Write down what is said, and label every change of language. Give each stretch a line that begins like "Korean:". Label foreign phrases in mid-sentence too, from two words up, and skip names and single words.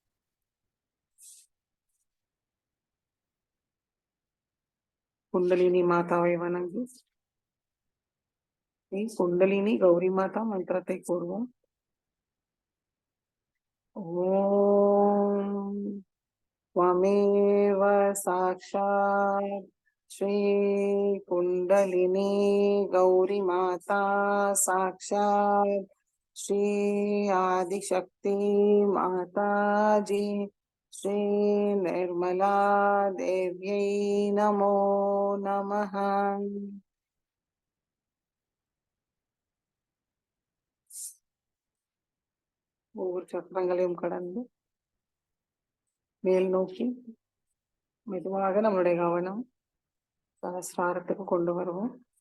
Tamil: குண்டலினி மாதாவை வணங்கி குண்டலினி கௌரி மாதா மந்திரத்தை கூறுவோம்.
Sanskrit: ஓம் त्वमेव साक्षात् श्री कुण्डलिनी गौरी माता साक्षात् श्री आदिशक्ति माता जी श्री निर्मला देव्यै नमो नमः.
Tamil: ஒவ்வொரு சக்கரங்களையும் கடந்து மேல் நோக்கி மெதுவாக நம்மளுடைய கவனம் சகஸ்ராரத்துக்கு கொண்டு வருவோம்.